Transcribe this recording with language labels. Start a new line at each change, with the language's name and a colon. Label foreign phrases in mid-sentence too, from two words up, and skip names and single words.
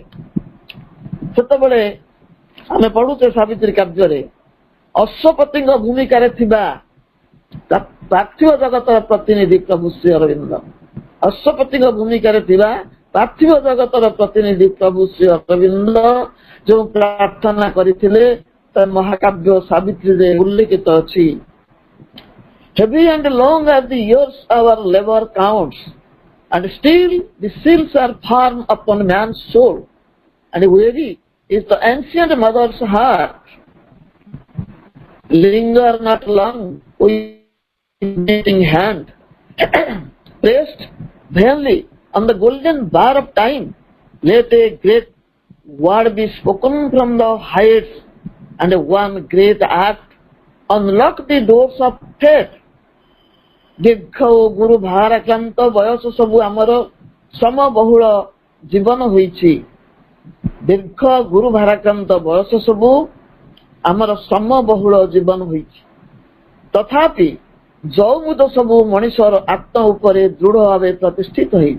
Odia: ସେତେବେଳେ ଆମେ ପଢୁଛେ ସାବିତ୍ରୀ କାର୍ଯ୍ୟରେ ଅଶ୍ୱପତିଙ୍କ ଭୂମିକାରେ ଥିବା ପାର୍ଥିବ ଜଗତର ପ୍ରତିନିଧି ପ୍ରଭୁ ଶ୍ରୀ ଅରବିନ୍ଦ, ଅଶ୍ୱପତିଙ୍କ ଭୂମିକାରେ ଥିବା ପାର୍ଥିବ ଜଗତର ପ୍ରତିନିଧି ପ୍ରଭୁ ଶ୍ରୀ ଅରବିନ୍ଦ ଯୋଉ ପ୍ରାର୍ଥନା କରିଥିଲେ ତା ମହାକାବ୍ୟ ସାବିତ୍ରୀରେ ଉଲ୍ଲେଖିତ ଅଛି।
English: Heavy and long as the years our labor counts, and still the seals are firm upon man's soul, and weary is the ancient mother's heart. Linger not long with beating hand, pressed vainly on the golden bar of time. Let a great word be spoken from the heights, and one great act unlock the doors of fate.
Odia: ଦୀର୍ଘ ଓ ଗୁରୁ ଭାରାକ୍ରାନ୍ତ ବୟସ ସବୁ ଆମର ସମବହୁଳ ଜୀବନ ହୋଇଛି। ଦୀର୍ଘ ଗୁରୁ ଭାରାକ୍ରାନ୍ତ ବୟସ ସବୁ ଆମର ସମବହୁଳ ଜୀବନ ହୋଇଛି। ତଥାପି ଯୌମୁଦ ସବୁ ମଣିଷର ଆତ୍ମ ଉପରେ ଦୃଢ ଭାବେ ପ୍ରତିଷ୍ଠିତ ହେଇଛି।